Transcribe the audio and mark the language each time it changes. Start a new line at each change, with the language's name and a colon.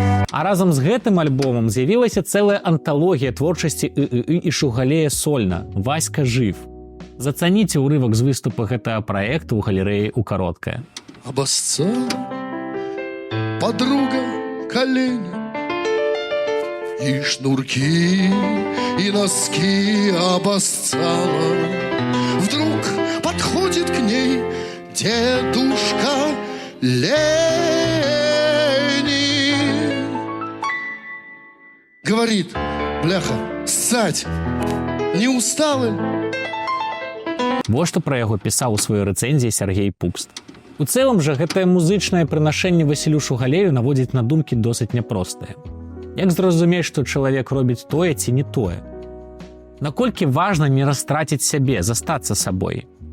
Belarusian: А разам з гэтым альбомам з'явілася цэлая анталогія творчасці «ы-ы-ы» і Шугалея сольна «Васька жив». Зацаніце ўрывак з выступа гэтага праекту ў галерэі ў Кароткае.
Russian: Обоссала подруга колени, и шнурки, и носки обоссала. Вдруг подходит к ней дедушка Ленин. Говорит, бляха, ссать, не устала?
Belarusian: Вот што пра яго пісаў у сваёй рэцэнзіі Сергей Пупст. У цэлым жа гэтае музычнае прынашэнне Васілю Шугалею наводзіць на думкі досыць няпростыя. Як зразумець, што чалавек робіць тое ці не тое? Наколькі важна не растраціць сябе, застацца сабой?